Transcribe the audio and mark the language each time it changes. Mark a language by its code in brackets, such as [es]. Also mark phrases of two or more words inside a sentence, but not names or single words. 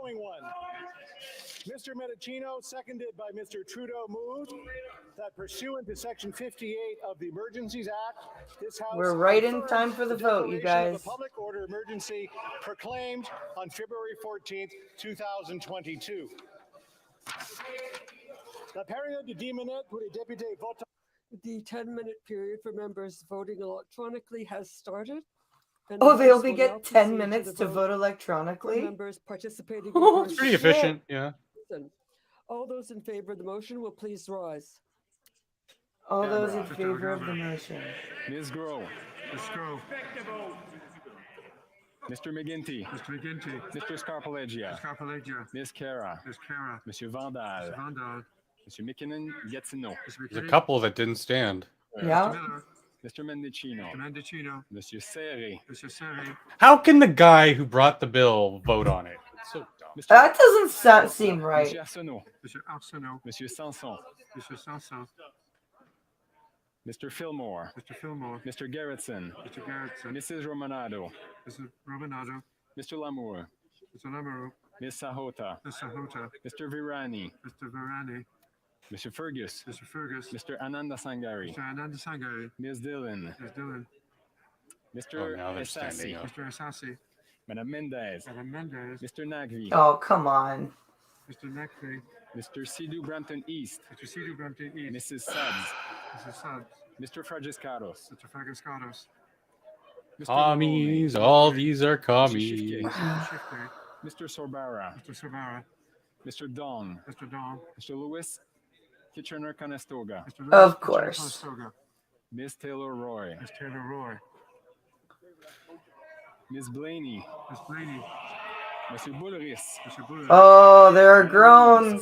[en] Mr. Medicino, seconded by Mr. Trudeau, moved that pursuant to Section 58 of the Emergencies Act, this House... We're right in time for the vote, you guys. The public order emergency proclaimed on February 14th, 2022. [fr] La période de 10 minutes pour les députés votants. [en] The 10-minute period for members voting electronically has started. Oh, they only get 10 minutes to vote electronically? Members participating. It's pretty efficient, yeah. All those in favor of the motion will please rise. All those in favor of the motion. Ms. Groh. Ms. Groh. Mr. McGuinty. Mr. McGuinty. Mr. Scarpaleggia. Mr. Scarpaleggia. Ms. Cara. Ms. Cara. [fr] Monsieur Vandal. [en] Mr. Vandal. Mr. Gatineau. There's a couple that didn't stand. Yeah. Mr. Mendicino. Mr. Mendicino. [fr] Monsieur Serré. Monsieur Serré. [en] How can the guy who brought the bill vote on it? It's so dumb. That doesn't seem right. [fr] Monsieur Arsenault. Monsieur Arsenault. Monsieur Sanson. Monsieur Sanson. [en] Mr. Fillmore. Mr. Fillmore. Mr. Gerritsen. Mr. Gerritsen. Mrs. Romanado. Mrs. Romanado. Mr. Lamour. Mr. Lamoureux. Ms. Sahota, Mr. Hota, Mr. Virani, Mr. Varani, Mr. Fergus, Mr. Fergus, Mr. Ananda Sangari, Mr. Ananda Sangari, Ms. Dillon, Ms. Dillon, Oh, Mr. now they're standing Essasi, up. Mr. Asasi, [fr] Madame Mendez, [en] Madam Mendez, Mr. Nagvi, Oh, come on. Mr. Nekri, Mr. Sidhu Brampton East, Mr. Sidhu Brampton East, Mrs. Suggs, Mrs. Suggs, Mr. Fragiscatos, Mr. Fragascatos, Mr. Commies. Maloney, All these are Shifke. commies. Mr. Shifte, Mr. Sorbara, Mr. Savara, Mr. Dong, Mr. Dong, Mr. Lewis Kitchener-Conestoga, Mr. Lewis, Of Mr. course. Conestoga, Ms. Taylor Roy, Ms. Taylor Roy, Ms. Blaney, Ms. Blaney, Mr. Bulleris, Mr. Buller, Oh, there are groans.